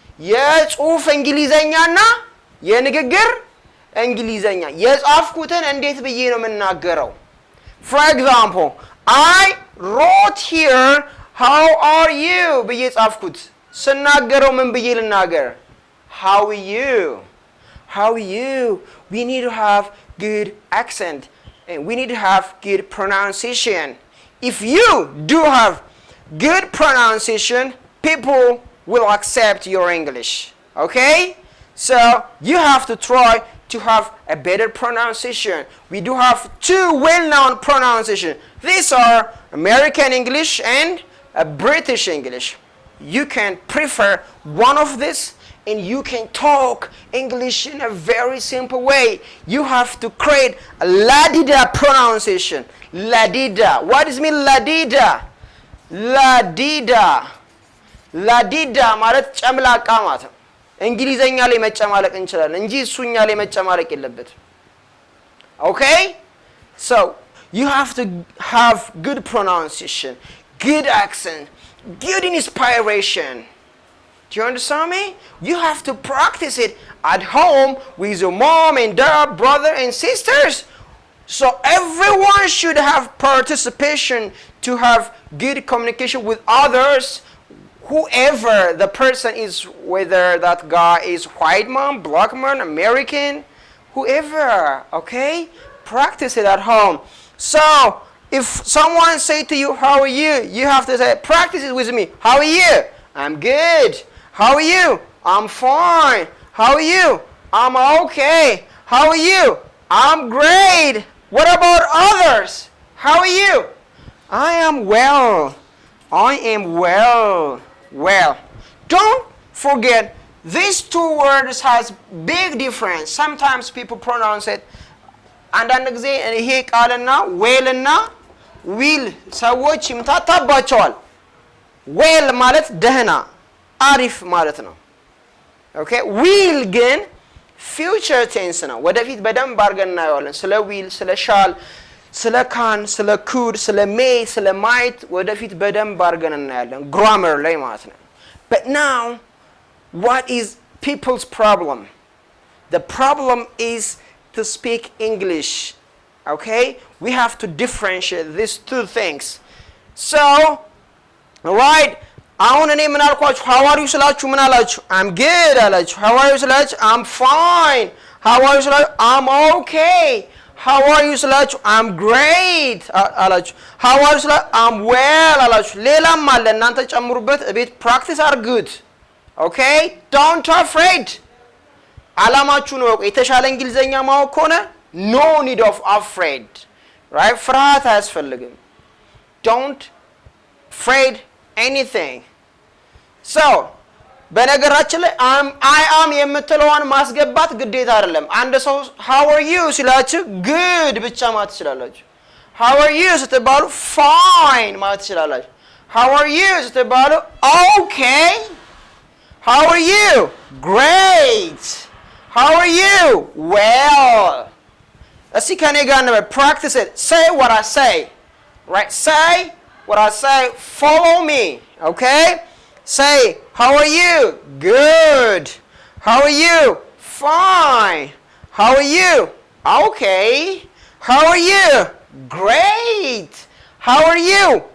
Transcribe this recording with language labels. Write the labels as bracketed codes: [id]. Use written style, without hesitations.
[am] የጽሁፍ እንግሊዘኛና የንግግር እንግሊዘኛ የጻፍኩትን እንዴት ብዬ ነው የምናገረው? [en] For example, I wrote here, how are you [am] ብዬ ጻፍኩት። ስናገረው ምን ብዬ ልናገር? [en] How are you? How are you? We need to have good accent and we need to have good pronunciation. If you do have good pronunciation, people will accept your English. Okay? So you have to try to have a better pronunciation. We do have two well-known pronunciation. These are American English and British English. You can prefer one of this and you can talk English in a very simple way. You have to create a ladida pronunciation. Ladida. What does it mean ladida? Ladida. [am] ላዲዳ ማለት ጨምላቃ ማለት ነው። እንግሊዘኛ ላይ መጨማለቅ እንችላለን እንጂ እሱኛ ላይ መጨማለቅ የለበትም። Okay? [en] So, you have to have good pronunciation, good accent, good inspiration. Do you understand me? You have to practice it at home with your mom and dad, brother and sisters. So everyone should have participation to have good communication with others. Whoever the person is, whether that guy is white man, black man, American, whoever, okay? Practice it at home. So, if someone say to you, how are you? You have to say, practice it with me. How are you? I'm good. How are you? I'm fine. How are you? I'm okay. How are you? I'm great. What about others? How are you? I am well. I am well. Well, don't forget these two words has big difference. Sometimes people pronounce it [am] አንዳንድ ጊዜ ይሄ ቃልና ዌልና ዊል ሰዎች ይምታታባቸዋል። ዌል ማለት ደህና አሪፍ ማለት ነው። ኦኬ ዊል ግን ፊውቸር ቴንስ ነው። ወደፊት በደንብ አድርገን እናየዋለን። ስለ ዊል፣ ስለ ሻል፣ ስለ ካን፣ ስለ ኩድ፣ ስለ ሜይ፣ ስለ ማይት ወደፊት በደንብ አድርገን እናያለን ግራመር ላይ ማለት ነው። [en] But now, what is people's problem? The problem is to speak English. Okay? We have to differentiate these two things. So, alright, [am] አሁን እኔ ምን አልኳችሁ? [en] How are you [am] ስላችሁ ምን አላችሁ? [en] I'm good [am] አላችሁ። [en] How are you ስላችሁ? I'm fine. How are you ስላችሁ? I'm okay. How are you ስላችሁ? I'm great [am] አላችሁ። [en] How are you ስላችሁ? I'm well [am] አላችሁ። ሌላም አለ እናንተ ጨምሩበት። ቤት ፕራክቲስ አድርጉት። [en] Okay? Don't afraid. [am] አላማችሁ ነው የተሻለ እንግሊዘኛ ማወቅ ከሆነ [en] no need of afraid. Right? [am] ፍርሃት አያስፈልግም. [en] Don't afraid anything. [am] So, በነገራችን ላይ I am የምትለዋን ማስገባት ግዴታ አይደለም። አንድ ሰው [en] how are you [am] ሲላችሁ good ብቻ ማለት ትችላላችሁ። how are you ስትባሉ fine ማለት ትችላላችሁ። how are you ስትባሉ okay. [en] how are you great. how are you well. [am] እስኪ ከኔ ጋር ነበር [en] practice it. Say what I say. Right? Say what I say. Follow me. Okay? Say, how are you? Good. How are you? Fine. How are you? Okay. How are you? Great. How are you?